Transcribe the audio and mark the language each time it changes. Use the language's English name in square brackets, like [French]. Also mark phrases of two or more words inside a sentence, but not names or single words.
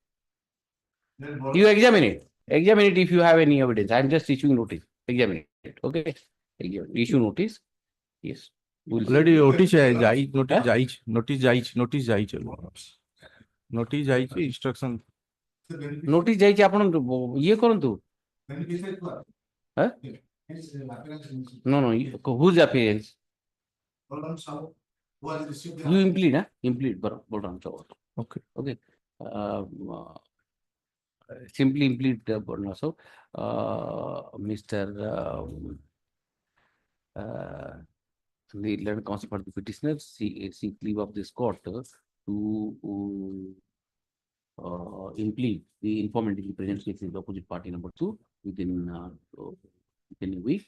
[English] You examine it. Examine it if you have any evidence. I am just issuing notice. Examine it. Okay. Issue notice. Yes. We'll see. already notice [Odia] ଯାଇ notice ଯାଇଛି notice ଯାଇଛି instruction Notice ଯାଇଛି ଆପଣ ଇଏ କରନ୍ତୁ. [English] Beneficiary to. Huh? His appearance. No, whose appearance? Program sum was received. You implead, huh? Implead, Bolram. okay Okay. Simply implead Bolram. So, Mr. The learned counsel for the petitioner seek leave of this court to implead the informant in the present case in the opposite party number 2 within a week.